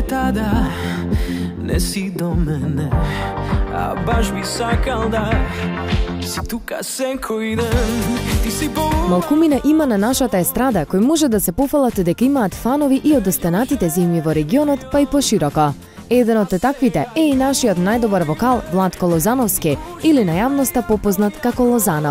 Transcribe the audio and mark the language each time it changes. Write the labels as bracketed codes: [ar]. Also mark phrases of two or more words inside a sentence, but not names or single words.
[mk] када не си до мене, а баш би сакал да си тука секој ден. Ти си Малкумина има на нашата естрада кои може да се пофалат дека имаат фанови и од останатите земји во регионот, па и пошироко. Еден од таквите е и нашиот најдобар вокал Владко Лозановски, или на јавноста попознат како Лозано.